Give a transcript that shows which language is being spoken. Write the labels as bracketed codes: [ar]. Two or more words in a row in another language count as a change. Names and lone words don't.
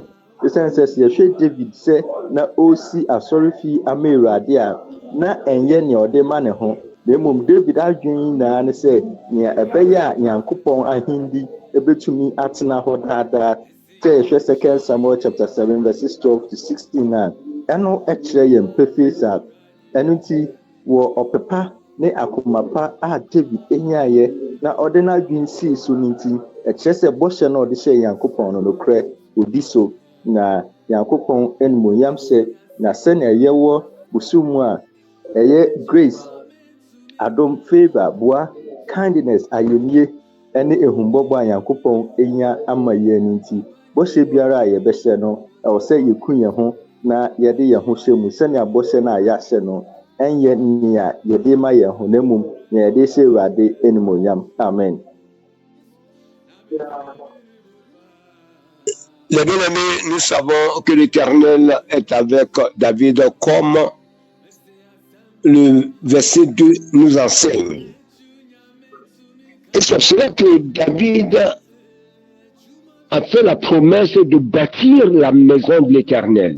[ak] Ɛsiane sɛ sɛ yɛhwɛ David sɛ na ɔresi asɔrefi ama Awurade a na ɛnyɛ nea ɔde ma ne ho, na mmom David adwene nyinaa ne sɛ nea ɛbɛyɛ a Nyankopɔn ahendi ɛbɛtumi atena hɔ daadaa. Sɛ yɛhwɛ 2 Samuel [en] chapter 7 verses 12 to 16 [ak] a ɛno ɛkyerɛ yɛn pɛfie saa. Ɛno nti wɔ ɔpepa ne akoma pa a David enyaeɛ na ɔde n'adwene sii so no nti ɛkyerɛ sɛ bɔhyɛ no ɔde hyɛ Nyankopɔn no nokorɛ odi so na Nyankopɔn animuonyam hyɛ na sɛnea yɛwɔ bosom a ɛyɛ grace, adom, favor, boa, kindness, ayɛnie ɛne ehumbɔbɔ a Nyankopɔn enya ama yɛn no nti bɔhyɛ biara a yɛbɛhyɛ no ɛwɔ sɛ yɛku yɛn ho na yɛde yɛn ho hyɛ mu sɛnea bɔhyɛ no a yɛahyɛ no ɛnyɛ nea yɛde ma yɛn ho na mmom nea yɛde hyɛ Awurade animuonyam. Amen. [fr] Les bien-aimés, nous savons que l'Éternel est avec David comme le verset 2 nous enseigne. Et c'est cela que David a fait la promesse de bâtir la maison de l'Éternel.